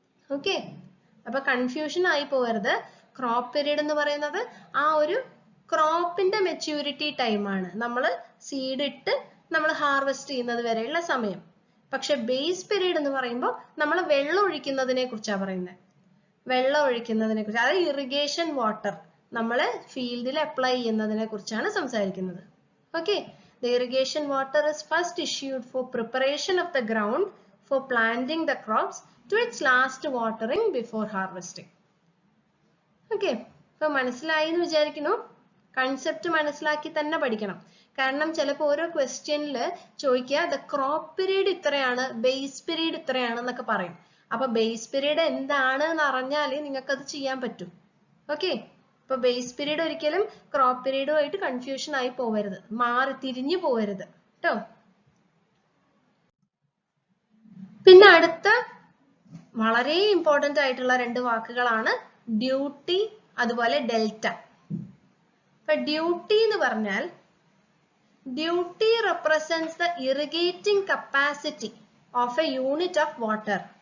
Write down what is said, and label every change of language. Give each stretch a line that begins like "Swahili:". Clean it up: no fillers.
Malayalam: Okay, അപ്പൊ confusion ആയി പോകരുത്. ക്രോപ്പ് പീരീഡ് എന്ന് പറയുന്നത് ആ ഒരു ക്രോപ്പിന്റെ മെച്യൂരിറ്റി ടൈം ആണ്, നമ്മൾ സീഡ് ഇട്ട് നമ്മൾ ഹാർവെസ്റ്റ് ചെയ്യുന്നത് വരെയുള്ള സമയം. പക്ഷെ ബേസ് പീരീഡ് എന്ന് പറയുമ്പോൾ നമ്മൾ വെള്ളം ഒഴിക്കുന്നതിനെ കുറിച്ചാണ് പറയുന്നത്. വെള്ളം ഒഴിക്കുന്നതിനെ കുറിച്ച്, അതായത് ഇറിഗേഷൻ വാട്ടർ നമ്മൾ ഫീൽഡിൽ അപ്ലൈ ചെയ്യുന്നതിനെ കുറിച്ചാണ് സംസാരിക്കുന്നത്.
English: Okay, the irrigation water is first issued for preparation of the ground for planting the crops to its last watering before harvesting.
Malayalam: Okay, ഇപ്പൊ മനസ്സിലായി എന്ന് വിചാരിക്കുന്നു. കൺസെപ്റ്റ് മനസ്സിലാക്കി തന്നെ പഠിക്കണം. കാരണം ചിലപ്പോൾ ഓരോ ക്വസ്റ്റ്യനിൽ ചോദിക്കുക ദ ക്രോപ്പ് പീരീഡ് ഇത്രയാണ്, ബേസ് പീരീഡ് ഇത്രയാണ് എന്നൊക്കെ പറയും. അപ്പൊ ബേസ് പീരീഡ് എന്താണ് എന്ന് അറിഞ്ഞാൽ നിങ്ങൾക്ക് അത് ചെയ്യാൻ പറ്റും. ഓക്കെ, ഇപ്പൊ ബേസ് പീരീഡ് ഒരിക്കലും ക്രോപ്പ് പീരീഡുമായിട്ട് കൺഫ്യൂഷൻ ആയി പോവരുത്, തിരിഞ്ഞു പോവരുത് കേട്ടോ. പിന്നെ അടുത്ത വളരെ ഇമ്പോർട്ടന്റ് ആയിട്ടുള്ള രണ്ട് വാക്കുകളാണ് ഡ്യൂട്ടി അതുപോലെ ഡെൽറ്റ. ഇപ്പൊ ഡ്യൂട്ടി എന്ന് പറഞ്ഞാൽ duty
English: represents the irrigating capacity of a unit of water.